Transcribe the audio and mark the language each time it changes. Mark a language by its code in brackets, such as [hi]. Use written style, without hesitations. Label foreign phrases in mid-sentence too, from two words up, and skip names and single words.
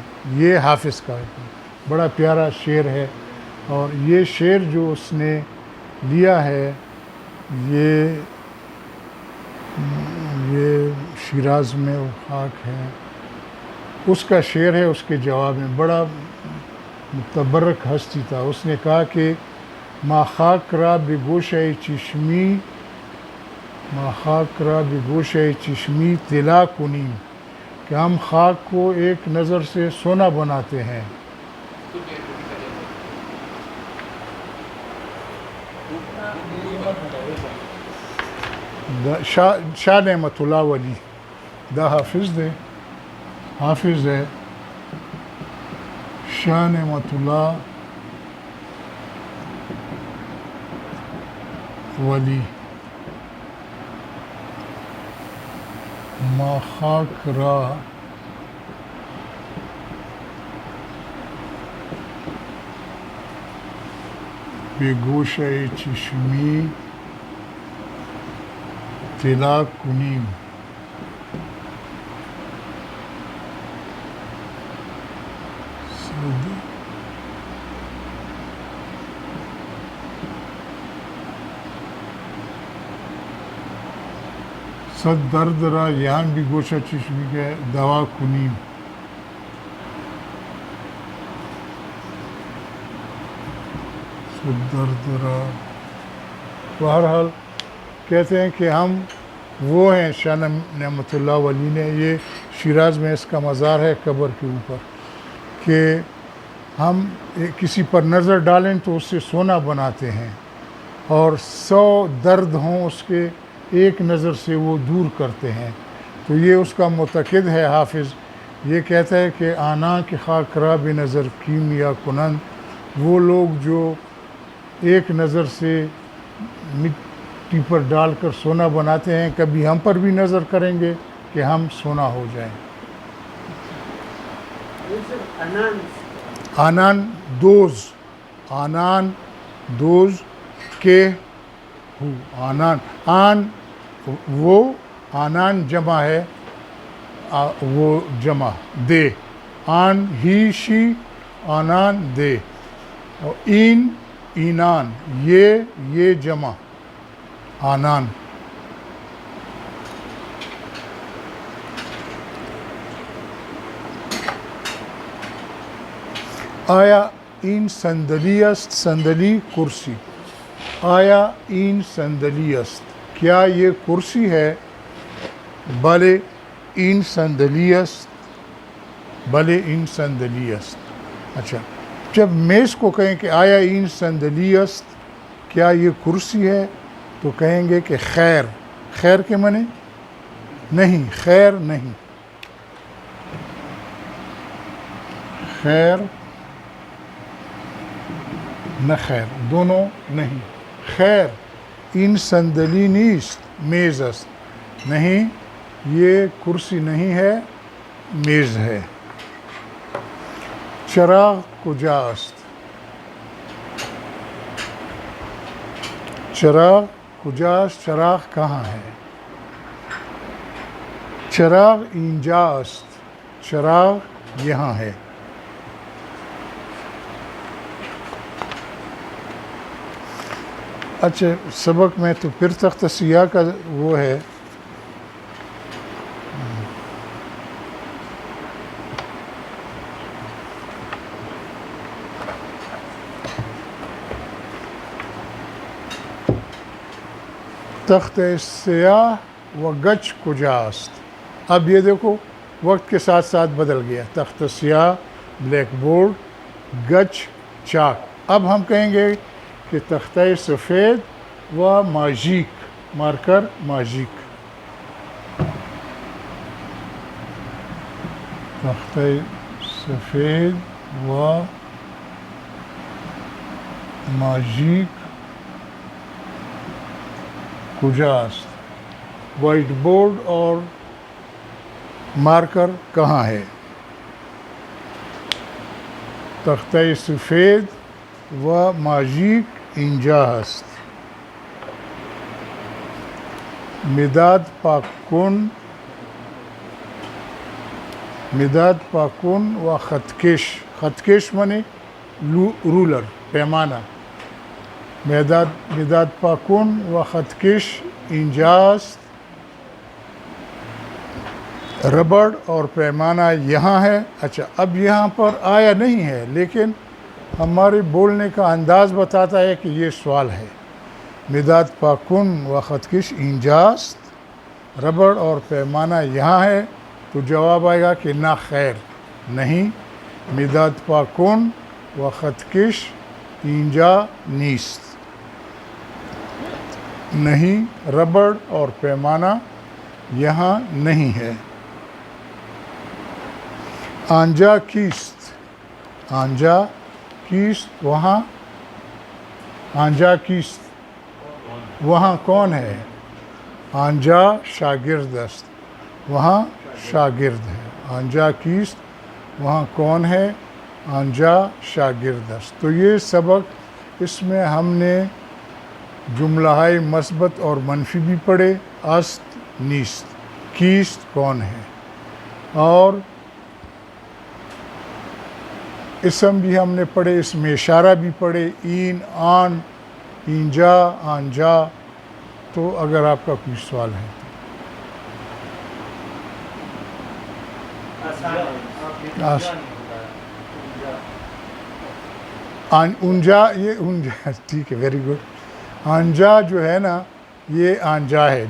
[ur] یہ حافظ کا بڑا پیارا شعر ہے، اور یہ شعر جو اس نے لیا ہے یہ شیراز میں وہ خاک ہے، اس کا شعر ہے اس کے جواب میں، بڑا متبرک ہستی تھا. [fa] اس نے کہا کہ ما خاک را به گوشه چشمی ما خاک را به گوشه چشمی طلا کنیم، [ur] کہ ہم خاک کو ایک نظر سے سونا بناتے ہیں. شاہ نعمت اللہ ولی دا حافظ ہے شاہ نعمت اللہ ولی. [fa] ما خاک را به گوشه چشمی طلا کنیم. صد درد را [ur] یہاں بھی [fa] گوشہ چشمی کے دوا کنیم. صد درد را [ur] بہرحال کہتے ہیں کہ ہم وہ ہیں شاہ نعمت اللہ ولی نے، یہ شیراز میں اس کا مزار ہے قبر کے اوپر، کہ ہم کسی پر نظر ڈالیں تو اس سے سونا بناتے ہیں، اور 100 درد ہوں اس کے ایک نظر سے وہ دور کرتے ہیں. تو یہ اس کا معتقد ہے حافظ. یہ کہتا ہے کہ [fa] آنا کہ خاک را بے نظر کیمیا کنند، [ur] وہ لوگ جو ایک نظر سے مٹی پر ڈال کر سونا بناتے ہیں، کبھی ہم پر بھی نظر کریں گے کہ ہم سونا ہو جائیں. آنان دوز کے ہو، آن وہ، آنان جمع ہے، وہ جمع دے، آن ہی شی، آنان دے، اور اینان یہ جمع آنان. [fa] آیا این صندلی است، صندلی کرسی. آیا این صندلی است، [ur] کیا یہ کرسی ہے؟ [fa] بلے این صندلی است، بلے این صندلی است. [ur] اچھا، جب میز کو کہیں کہ [fa] آیا این صندلی است، [ur] کیا یہ کرسی ہے، تو کہیں گے کہ خیر کے معنی نہیں، خیر نہیں، خیر نہ خیر، دونوں نہیں. [fa] خیر این صندلی نیست میز است، [ur] نہیں یہ کرسی نہیں ہے، میز ہے. [fa] چراغ کجا است، چراغ کجا است، [ur] چراغ کہاں ہے. [fa] چراغ اینجا است، [ur] چراغ یہاں ہے. اچھا، سبق میں تو پھر تختہ سیاہ کا وہ ہے. [fa] تختہ سیاہ و گچ کجا است. [ur] اب یہ دیکھو وقت کے ساتھ ساتھ بدل گیا. تختہ سیاہ [en] black board, [ur] گچ چاک. اب ہم کہیں گے کہ [fa] تختہ سفید و ماجیک، [ur] مارکر ماجیک. [fa] تختہ سفید و ماجیک کجا است. [en] white board [ur] اور مارکر کہاں ہے. [fa] تختہ سفید و ماجیک اینجا است. مداد پاکن و خطکش. [ur] خطکش معنی رولر، پیمانہ. [fa] مداد پاکن و خطکش اینجاست، [ur] ربڑ اور پیمانہ یہاں ہے. اچھا، اب یہاں پر آیا نہیں ہے لیکن ہمارے بولنے کا انداز بتاتا ہے کہ یہ سوال ہے. [fa] مداد پاکن و خطکش اینجاست، [ur] ربڑ اور پیمانہ یہاں ہے، تو جواب آئے گا کہ نہ، خیر نہیں. [fa] مداد پاکن و خطکش اینجا نیست، [ur] نہیں، ربڑ اور پیمانہ یہاں نہیں ہے. [fa] آنجا کیست، آنجا کیست، وہاں، آنجا کیست [ur] وہاں کون ہے. [fa] آنجا شاگرد است، [ur] وہاں شاگرد ہے. [fa] آنجا کیست [ur] وہاں کون ہے، [fa] آنجا شاگرد است. [ur] تو یہ سبق، اس میں ہم نے جملہ مثبت اور منفی بھی پڑھے. [fa] است، نیست، کیست [ur] کون ہے، اور اسم بھی ہم نے پڑھے، اس میں اشارہ بھی پڑھے، [fa] این، آن، اینجا، آنجا. [ur] تو اگر آپ کا کوئی سوال ہے اونجا، یہ اونجا، ٹھیک ہے، [en] very good. [ur] آنجا جو ہے نا، یہ آنجا ہے.